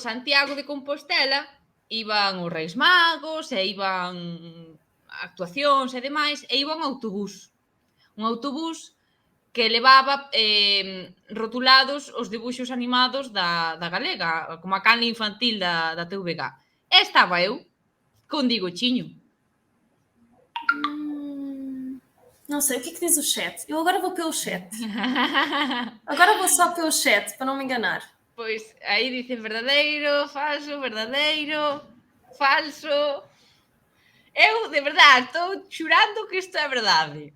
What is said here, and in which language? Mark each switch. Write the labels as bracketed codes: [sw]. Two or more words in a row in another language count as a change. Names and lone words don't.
[gl] Entón, por Santiago de Compostela, iban os Reis Magos, e iban actuacións e demais, e iba un autobús. Un autobús que levaba rotulados os dibuixos animados da galega, como a canle infantil da TVG. E estaba eu con Digochiño. [pt] Não sei, o que é que diz o chat? Eu agora vou pelo chat. Agora vou só pelo chat, para não me enganar. [gl] Pois, aí dicen verdadeiro, falso, falso. Eu, de verdade, estou xurando que isto é verdade.